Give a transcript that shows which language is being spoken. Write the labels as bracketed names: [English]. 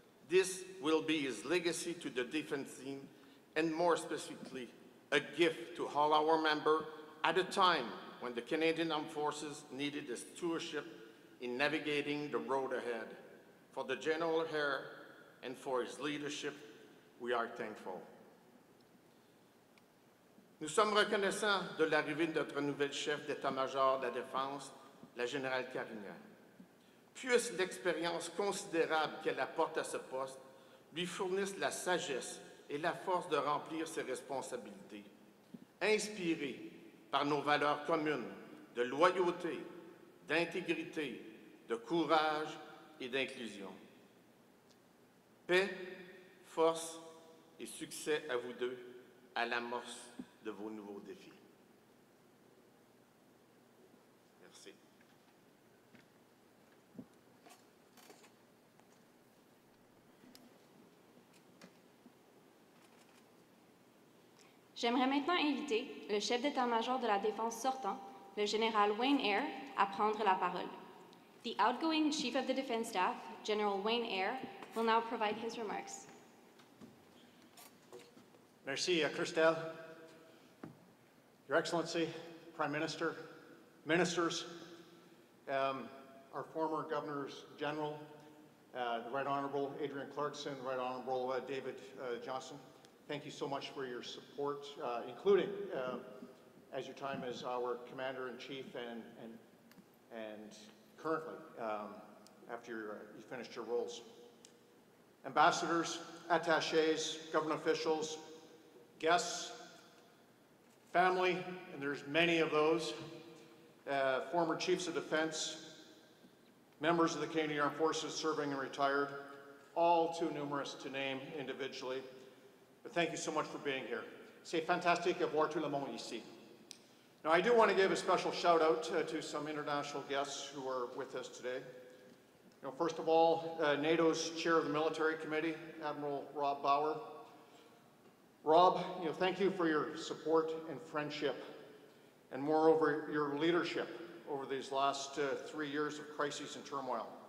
[English] This will be his legacy to the defense team, and more specifically, a gift to all our members at a time when the Canadian Armed Forces needed a stewardship in navigating the road ahead. For the General Eyre and for his leadership, we are thankful. [French] Nous sommes reconnaissants de l'arrivée de notre nouvelle chef d'état-major de la Défense, la générale Carignan. Puisse l'expérience considérable qu'elle apporte à ce poste lui fournisse la sagesse et la force de remplir ses responsabilités, inspirée par nos valeurs communes de loyauté, d'intégrité, de courage et d'inclusion. Paix, force et succès à vous deux à l'amorce de vos nouveaux défis. Merci. J'aimerais maintenant inviter le chef d'état-major de la Défense sortant, le général Wayne Eyre, à prendre la parole. [English] The outgoing Chief of the Defense Staff, General Wayne Eyre, will now provide his remarks. [French] Merci, Christelle. [English] Your Excellency, Prime Minister, Ministers, our former Governors General, the Right Honourable Adrian Clarkson, Right Honourable David Johnson, thank you so much for your support, including as your time as our Commander-in-Chief and currently after you finished your roles. Ambassadors, attachés, government officials, guests, family, and there's many of those, former chiefs of defense, members of the Canadian Armed Forces serving and retired, all too numerous to name individually. But thank you so much for being here. [French] C'est fantastique de voir tout le monde ici. [English] Now, I do want to give a special shout out to some international guests who are with us today. You know, first of all, NATO's Chair of the Military Committee, Admiral Rob Bauer. Rob, thank you for your support and friendship, and moreover, your leadership over these last 3 years of crises and turmoil.